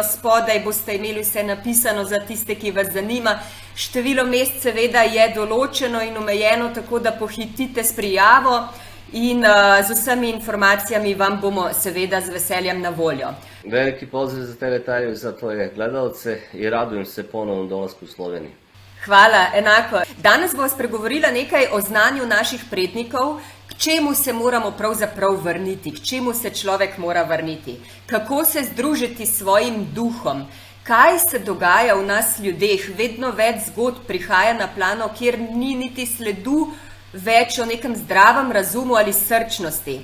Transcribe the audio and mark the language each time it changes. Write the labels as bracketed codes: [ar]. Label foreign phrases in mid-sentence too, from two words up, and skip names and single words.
[sl] Spodaj boste imeli vse napisano za tiste, ki vas zanima. Število mest seveda je določeno in omejeno, tako da pohitite s prijavo in z vsemi informacijami vam bomo seveda z veseljem na voljo. [sr] Veliki pozdrav za tebe, Tanja, za tvoje gledalce i radujem se ponovnom dolasku u Sloveniji. [sl] Hvala, enako. Danes bova spregovorila nekaj o znanju naših prednikov, k čemu se moramo pravzaprav vrniti, k čemu se človek mora vrniti, kako se združiti s svojim duhom, kaj se dogaja v nas ljudeh, vedno več zgodb prihaja na plano, kjer ni niti sledu več o nekem zdravem razumu ali srčnosti.